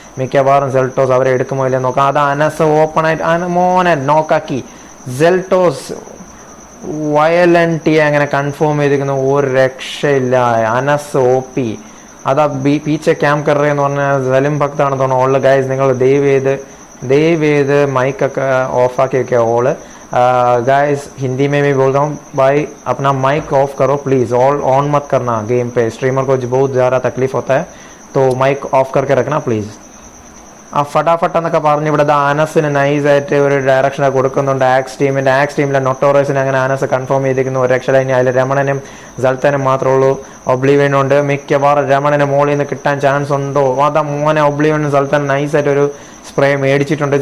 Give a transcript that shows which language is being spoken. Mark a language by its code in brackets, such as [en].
[ml] മിക്കവാറും സെൽട്ടോസ് അവരെ എടുക്കുമോ ഇല്ലെന്ന് നോക്കാം. അത് അനസ് ഓപ്പൺ ആയിട്ട് മോനെ നോക്കാക്കി. സെൽട്ടോസ് വയലൻറ്റി അങ്ങനെ കൺഫേം ചെയ്തിരിക്കുന്നു. ഒരു രക്ഷയില്ല. അനസ് OP. അതാ പീച്ച ക്യാമ്പ് കറേ എന്ന് പറഞ്ഞാൽ സലിം ഭക്താണെന്ന് തോന്നുന്നു. ഓള് ഗൈസ് നിങ്ങൾ ദയവ് ചെയ്ത് മൈക്കൊക്കെ ഓഫാക്കി വെക്കുക. [hi] ഓള് गाइस हिंदी में भी बोल रहा हूँ भाई, अपना माइक ऑफ करो प्लीज़. ऑन मत करना गेम पे. स्ट्रीमर को बहुत ज़्यादा तकलीफ होता है, तो माइक ऑफ करके रखना प्लीज़. [ml] ആ ഫട്ടാഫട്ട് എന്നൊക്കെ പറഞ്ഞ് ഇവിടെ ആനസിന് നൈസായിട്ട് ഒരു ഡയറക്ഷൻ കൊടുക്കുന്നുണ്ട്. ആക്സ് ടീമിലെ നൊട്ടോറസിന് അങ്ങനെ ആനസ് കൺഫേം ചെയ്തിരിക്കുന്നു. ഒരു രക്ഷ കഴിഞ്ഞ് അതിൽ രമണനും സൽത്താനും മാത്രമേ ഉള്ളൂ. ഒബ്ലിവിയനുണ്ട്. മിക്കവാറും രമണന് മോളിൽ നിന്ന് കിട്ടാൻ ചാൻസ് ഉണ്ടോ? അതാ മോനെ ഒബ്ലിവിയനും സൽത്താൻ നൈസായിട്ട് ഒരു സ്പ്രേ മേടിച്ചിട്ടുണ്ട്.